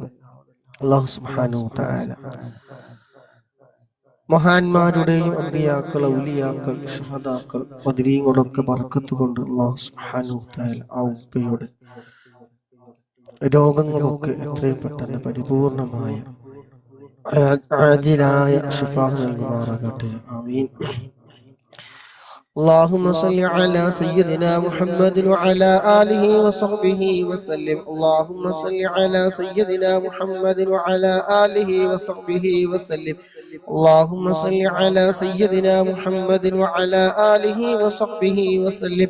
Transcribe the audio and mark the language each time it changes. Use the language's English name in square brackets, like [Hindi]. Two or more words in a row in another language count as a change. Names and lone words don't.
[Malayalam] അല്ലാഹു [Arabic] سبحانه وتعالى [Malayalam] മഹാന്മാരുടെയും അമ്പിയാക്കൾ, ഔലിയാക്കൾ, ശുഹദാക്കൾ, ബദരീങ്ങളൊക്കെ ബർക്കത്ത് കൊണ്ട് അല്ലാഹു [Arabic] سبحانه وتعالى [Malayalam] ആ ഉപ്പയുടെ രോഗങ്ങളൊക്കെ എത്രയും പെട്ടെന്ന് പരിപൂർണമായ ആജിലായ ശിഫാ നൽകുമാറാകട്ടെ. ആമീൻ. [Arabic] اللهم صل على سيدنا محمد وعلى آله وصحبه وسلم. اللهم صل على سيدنا محمد وعلى آله وصحبه وسلم. اللهم صل على سيدنا محمد وعلى آله وصحبه وسلم.